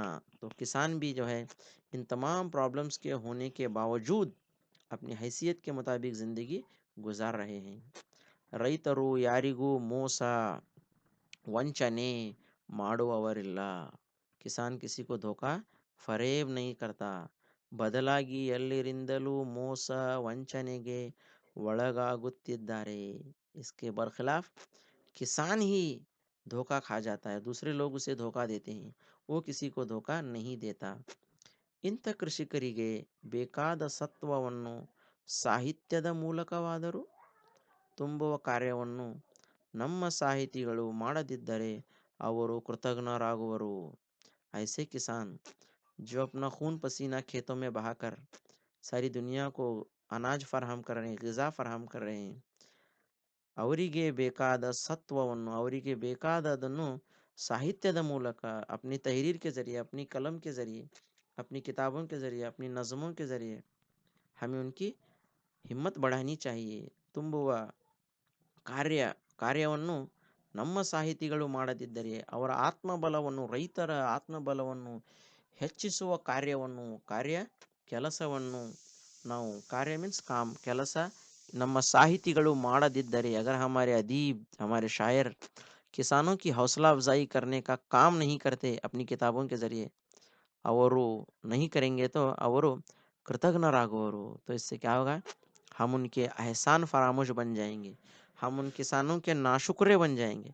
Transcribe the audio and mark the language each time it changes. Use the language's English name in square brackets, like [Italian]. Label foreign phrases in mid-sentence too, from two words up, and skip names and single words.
[Urdu] تو کسان بھی جو ہے ان تمام پرابلمز کے ہونے کے باوجود اپنی حیثیت کے مطابق زندگی گزار رہے ہیں. [Kannada] ರೈತರು ಯಾರಿಗೂ ಮೋಸ ವಂಚನೆ ಮಾಡುವವರಿಲ್ಲ. [Urdu] ಕಿಸಾನ್ کسی کو دھوکا فریب نہیں کرتا. [Kannada] ಬದಲಾಗಿ ಎಲ್ಲರಿಂದಲೂ ಮೋಸ ವಂಚನೆಗೆ ಒಳಗಾಗುತ್ತಿದ್ದಾರೆ. [Urdu] اس کے برخلاف کسان ہی دھوکا کھا جاتا ہے. دوسرے لوگ اسے دھوکا دیتے ہیں، وہ کسی کو دھوکا نہیں دیتا. [Kannada] ಇಂಥ ಕೃಷಿಕರಿಗೆ ಬೇಕಾದ ಸತ್ವವನ್ನು ಸಾಹಿತ್ಯದ ಮೂಲಕವಾದರೂ ತುಂಬುವ ಕಾರ್ಯವನ್ನು ನಮ್ಮ ಸಾಹಿತಿಗಳು ಮಾಡದಿದ್ದರೆ ಅವರು ಕೃತಜ್ಞರಾಗುವರು. [Urdu] ایسے کسان جو اپنا خون پسینہ کھیتوں میں بہا کر ساری دنیا کو اناج فراہم کر رہے ہیں، غذا فراہم کر رہے ہیں, [Kannada] ಅವರಿಗೆ ಬೇಕಾದ ಸತ್ವವನ್ನು, ಅವರಿಗೆ ಬೇಕಾದದನ್ನು साहित्यದ ಮೂಲಕ [Urdu] اپنی تحریر کے ذریعے، اپنی قلم کے ذریعے، اپنی کتابوں کے ذریعے، اپنی نظموں کے ذریعے ہمیں ان کی ہمت بڑھانی چاہیے. [Kannada] ತುಂಬುವ ಕಾರ್ಯವನ್ನು ನಮ್ಮ ಸಾಹಿತಿಗಳು ಮಾಡದಿದ್ದರೆ ಅವರ ಆತ್ಮಬಲವನ್ನು, ರೈತರ ಆತ್ಮಬಲವನ್ನು ಹೆಚ್ಚಿಸುವ ಕೆಲಸವನ್ನು ನಾವು, ಕಾರ್ಯ ಮೀನ್ಸ್ ಕಾಮ್, ಕೆಲಸ ನಮ್ಮ ಸಾಹಿತಿಗಳು ಮಾಡದಿದ್ದರೆ, [Urdu] اگر ہمارے ادیب، ہمارے شاعر کسانوں کی حوصلہ افزائی کرنے کا کام نہیں کرتے اپنی کتابوں کے ذریعے, ಅವರು نہیں کریں گے تو ಅವರು कृतज्ञरागुವರು. تو اس سے کیا ہوگا، ہم ان کے احسان فراموش بن جائیں گے، ہم ان کسانوں کے ناشکرے بن جائیں گے.